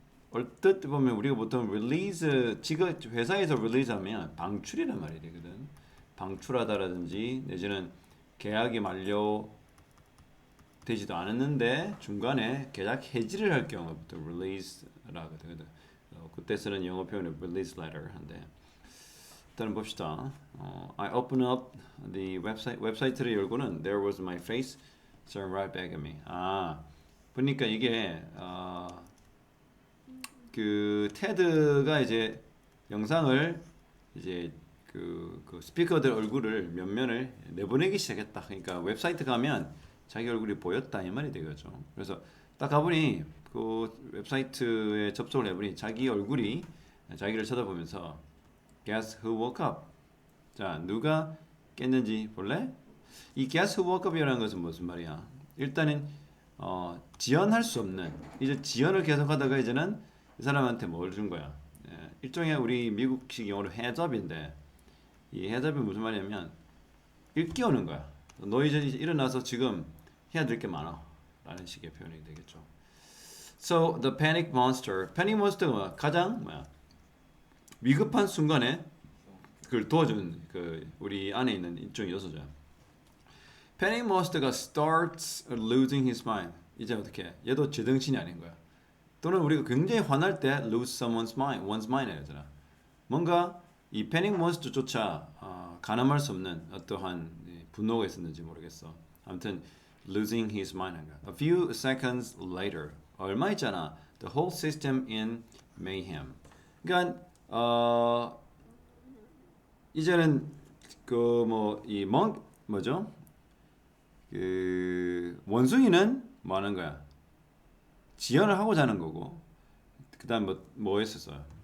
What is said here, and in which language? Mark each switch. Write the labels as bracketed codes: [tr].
[ko] 얼뜻 보면 우리가 보통 release 회사에서 release하면 방출이란 말이 되거든. 방출하다라든지 내지는 계약이 만료되지도 않았는데 중간에 계약 해지를 할 경우부터 release라고 되거든. 그때 쓰는 영어 표현은 release letter 한데. 일단 봅시다. [en] I open up the [ko] 웹사이트를 열고는 [en] there was my face staring right back at me. [ko] 보니까 이게 그 테드가 이제 영상을 이제 그 스피커들 얼굴을 면면을 내보내기 시작했다. 그러니까 웹사이트 가면 자기 얼굴이 보였다 이 말이 되겠죠. 그래서 딱 가보니 그 웹사이트에 접속을 해보니 자기 얼굴이 자기를 쳐다보면서 [en] Guess who woke up? [ko] 자, 누가 깼는지 볼래? 이 [en] Guess who woke up [ko] 이라는 것은 무슨 말이야? 일단은 지연할 수 없는 이제 지연을 계속하다가 이제는 이 사람한테 뭘 준 거야? 일종의 우리 미국식 영어로 heads up인데 이 heads up이 무슨 말이냐면 일깨우는 거야. 너 이제 일어나서 지금 해야 될 게 많아 라는 식의 표현이 되겠죠. [en] So the panic monster가 [ko] 뭐야? 가장 뭐야? 위급한 순간에 그걸 도와주는 그 우리 안에 있는 일종의 요소죠. [en] Panic monster가 starts losing his mind. [ko] 이제 어떻게? 얘도 제정신이 아닌 거야. 또는 우리가 굉장히 화날 때 [en] lose one's mind [ko] 이러잖아. 뭔가 이 panic monster조차 가늠할 수 없는 어떠한 분노가 있었는지 모르겠어. 아무튼 [en] losing his mind [ko] 한 거야. [en] A few seconds later [ko] 얼마 있잖아. [en] The whole system in mayhem. [ko] 그러니까 이제는 그 뭐죠? 그 원숭이는 뭐 하는 거야? 지연을 하고자 하는 거고, 그다음 뭐 했었어요?